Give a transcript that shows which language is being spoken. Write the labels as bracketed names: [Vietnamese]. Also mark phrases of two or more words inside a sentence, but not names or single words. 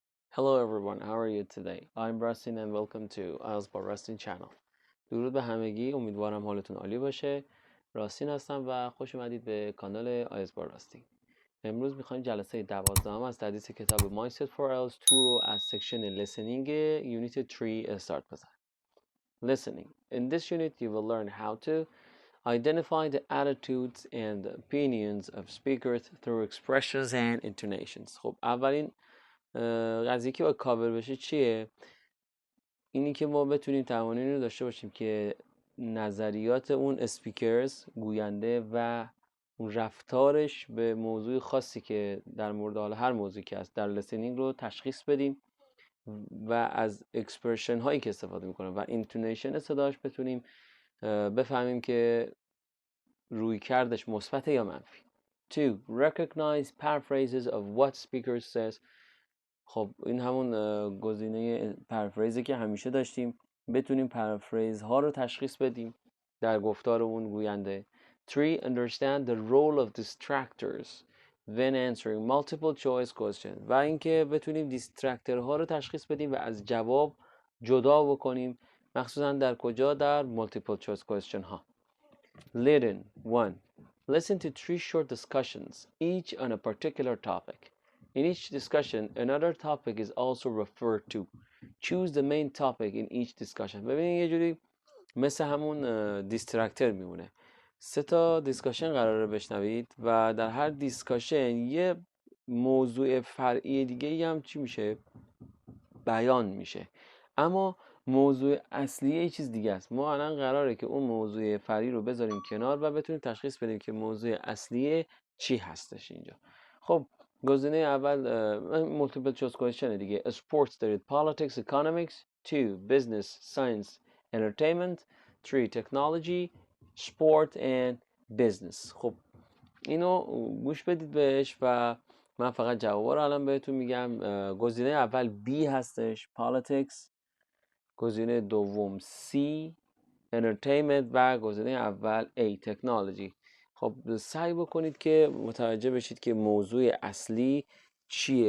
[English] Hello everyone, how are you today? I'm Rustin and welcome to IELTS با راستین channel. [Persian] درود به همگی، امیدوارم حالتون عالی باشه. راستین هستم و خوش اومدید به کانال آیلتس با راستین. امروز میخوایم جلسه 12 از تدریس کتاب Mindset for IELTS 2 رو از سکشن لیسنینگ یونیت 3 استارت بزنیم. [English] Listening. In this unit you will learn how to identify the attitudes and opinions of speakers through expressions and intonations. [Persian] خب اولین قضیه که باید کاور بشه چیه؟ اینی که ما بتونیم توانایی رو داشته باشیم که نظریات اون اسپیکرز گوینده و اون رفتارش به موضوع خاصی که در مورد حالا هر موضوعی که هست در لسنینگ رو تشخیص بدیم و از اکسپرشن هایی که استفاده میکنه و اینتونیشن صداش بتونیم بفهمیم که روی کردش مثبت یا منفی. [English] 2. Recognize paraphrases of what speaker says. [Persian] خب این همون گزینه پرافریزی که همیشه داشتیم، بتونیم پرافریز ها رو تشخیص بدیم در گفتار اون گوینده. [English] 3. Understand the role of distractors when answering multiple choice questions. [Persian] و اینکه بتونیم دیسترکتر ها رو تشخیص بدیم و از جواب جدا بکنیم، مخصوصا در کجا؟ در [English] multiple choice question [Persian] ها. Listen. 1. [English] Listen to 3 short discussions, each on a particular topic. In each discussion, another topic is also referred to. Choose the main topic in each discussion. [Persian] ببینید یه جوری مثل همون دیسترکتر میمونه. 3 تا دیسکاشن قراره بشنوید و در هر دیسکاشن یه موضوع فرعی دیگه هم چی میشه؟ بیان میشه. اما موضوع اصلی یه چیز دیگه است. ما الان قراره که اون موضوع فرعی رو بذاریم کنار و بتونیم تشخیص بدیم که موضوع اصلی چی هستش اینجا. خب گزینه اول [English] multiple choice question [Persian] دیگه. sports دارید، [English] politics, economics. 2. business, science, entertainment. 3. technology, sport and business. [Persian] خب اینو گوش بدید بهش و من فقط جوابا رو الان بهتون میگم. گزینه اول B هستش، politics. گزینه دوم C، entertainment. و گزینه اول A، technology. خب سعی بکنید که متوجه بشید که موضوع اصلی چیه.